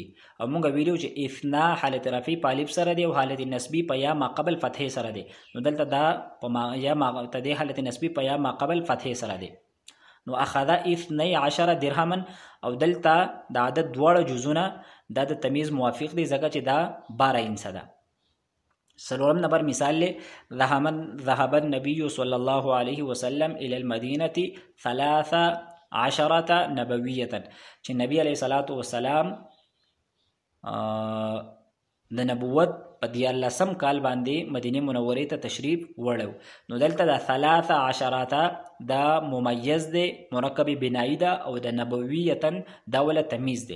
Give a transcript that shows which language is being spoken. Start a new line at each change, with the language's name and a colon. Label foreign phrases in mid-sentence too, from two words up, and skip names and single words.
Pashto: او موږ ویلو چې 2 حالت رفعی په الف سره دی او حالت نسبی په یا ما قبل فتحې سره دی، نو دلته دا په یا ما ته حالت نسبی په یا ما قبل فتحې سره دی. نو
Arabic: اخذ 12 درهما
Pashto: او دلته د عدد دواړه جزونه دا د تمیز موافق دی ځکه چې دا 12 انسه ده. سلورم نمبر مثال لے
Arabic: ذهب النبي صلی اللہ علیہ وسلم الى المدینة 3 عشرة نبویة
Pashto: چې نبی
Arabic: علیه الصلاة والسلام
Pashto: د نبوت په 14 کال باندې مدینه منورې ته تشریف وړو. نو دلته د 13 دا ممیز دی، مرکب بنایی ده، او د نبویتن دا ولا تمیز دی.